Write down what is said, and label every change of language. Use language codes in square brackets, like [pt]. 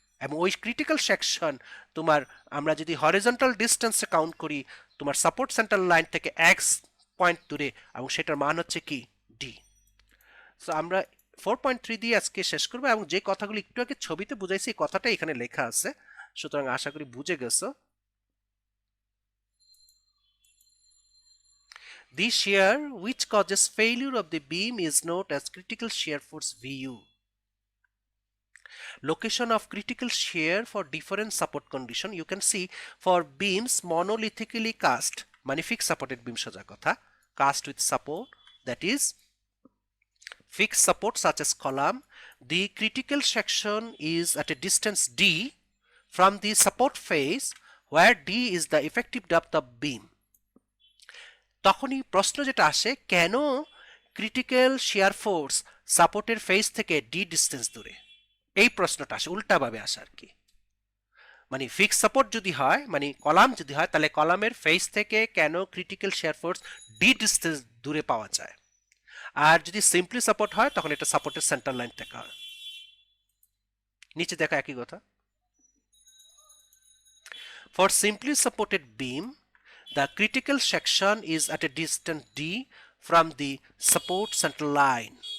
[bn] এবং ওই critical section তোমার, আমরা যদি হরিজন্টাল ডিস্টেন্সে কাউন্ট করি, তোমার সাপোর্ট সেন্টার লাইন থেকে এক্স পয়েন্ট দূরে, এবং সেটার মান হচ্ছে কি? ডি। সো আমরা 4.3 দিয়ে আজকে শেষ করবো, এবং যে কথাগুলো একটু আগে ছবিতে বুঝাইছি এই কথাটা এখানে লেখা আছে, সুতরাং আশা করি বুঝে গেছো। [en] The shear which causes failure of the beam is known as critical shear force Vu. Location of critical shear for different support condition you can see for beams monolithically cast, [bn] মানে [en] fixed supported beam [bn] সোজা কথা, [en] cast with support, that is fixed support such as column. The critical section is at a distance d from the support face where d is the effective depth of beam. [bn] তখনই প্রশ্ন যেটা আসে, critical shear force সাপোর্টের face থেকে D distance দূরে? এই প্রশ্নটা আসে, উল্টাভাবে আসে আর কি। মানে ফিক্স সাপোর্ট যদি হয়, মানে কলাম যদি হয়, তাহলে কলামের ফেস থেকে কেন critical shear force D distance দূরে পাওয়া যায়? আর যদি সিম্পলি সাপোর্ট হয় তখন এটা সাপোর্টের সেন্টার লাইন থেকে হয়। নিচে দেখা একই কথা। [en] For simply supported beam, the critical section is at a distance d from the support center line.